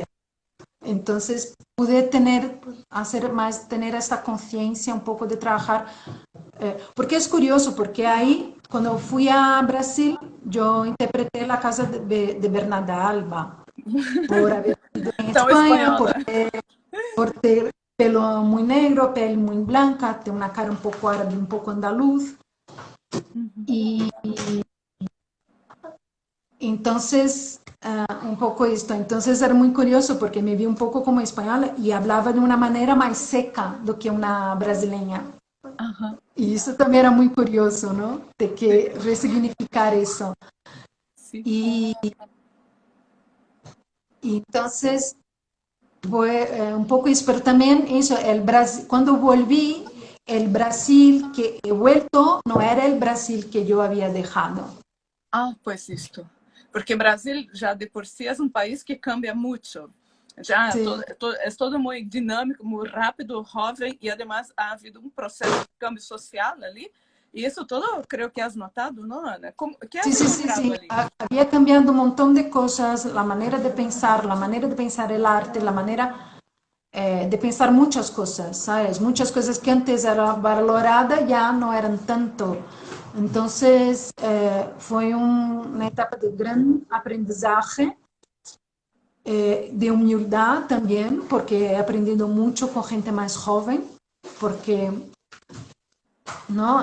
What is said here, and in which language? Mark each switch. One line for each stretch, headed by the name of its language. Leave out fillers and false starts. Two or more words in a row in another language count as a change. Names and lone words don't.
Spanish: Entonces pude tener esta conciencia un poco de trabajar, porque es curioso, porque ahí, cuando fui a Brasil, yo interpreté la casa de Bernarda Alba, por haber vivido en
Portuguese: Tão
Spanish: España,
Portuguese: espanhola.
Spanish: por ter pelo muy negro, piel muy blanca, tener una cara un poco árabe, un poco andaluz. Uhum. Y entonces, un poco esto. Entonces era muy curioso porque me vi un poco como española y hablaba de una manera más seca
Portuguese: do que
Spanish: una brasileña. Aham. Y eso también era muy curioso, ¿no? De
Portuguese: Sim.
Spanish: que resignificar eso.
Portuguese: Sim.
Spanish: Y, y entonces fue un poco eso, pero también eso, el Brasil, cuando volví, el Brasil que he vuelto no era el Brasil que yo había dejado.
Portuguese: Ah, pois isto. Porque Brasil já de por si é um país que cambia muito. Já
Spanish: Sí.
Portuguese: é todo muito dinâmico, muito rápido, jovem e además ha havido um processo de câmbio social ali. E isso todo creio que has notado, não, Ana? Como, que
Spanish: Sí, has sí, sí, encontrado sí.
Portuguese: ali?
Spanish: Había cambiado un montón de cosas, la manera de pensar el arte, la manera de pensar muchas cosas, ¿sabes? Muchas cosas que antes eran valoradas ya no eran tanto. Entonces, fue una etapa de gran aprendizaje de humildad también, porque he aprendido mucho con gente más joven, porque ¿no?